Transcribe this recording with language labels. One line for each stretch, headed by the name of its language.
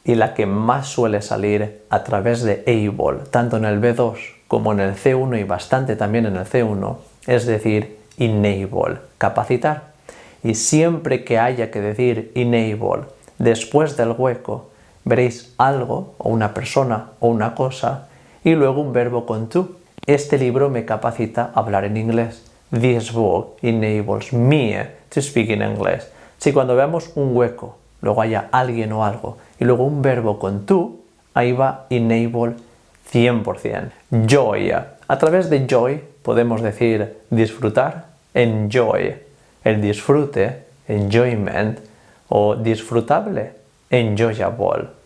Spanish: Y la que más suele salir a través de able, tanto en el B2 como en el C1 y bastante también en el C1, es decir, enable, capacitar. Y siempre que haya que decir enable después del hueco, veréis algo, o una persona, o una cosa, y luego un verbo con to. Este libro me capacita a hablar en inglés.
English: This book enables me to speak in English.
Spanish: Si cuando veamos un hueco, luego haya alguien o algo, y luego un verbo con to, ahí va enable 100%. Joy. A través de joy podemos decir disfrutar, enjoy. El disfrute, enjoyment, o disfrutable, enjoyable.